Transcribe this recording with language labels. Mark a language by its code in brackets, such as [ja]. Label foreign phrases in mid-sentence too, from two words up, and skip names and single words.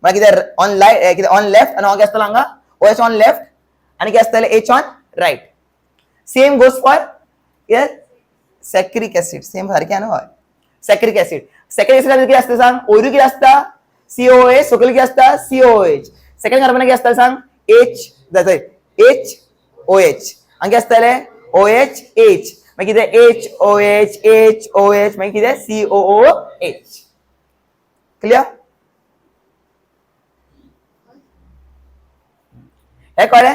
[kok] म्हळ्यार कितें [en] on right [kok] कितें [en] on left [kok] आनी हो कितें आसतलो हांगा OH [en] on left [kok] आनी कितें आसतलें H [en] on right. Same goes for saccharic acid. [kok] सेम सारकें न्हू हय. [en] saccharic acid [kok] कितें आसता सांग. ओयरू कितें आसता COOH, सकयल कितें आसता COOH. [en] second carbon [kok] कितें आसता सांग H जाता HOH आनी कितें आसतलें OH मागीर कितें HOH मागीर कितें COOH. क्लियर. हे कळ्ळें.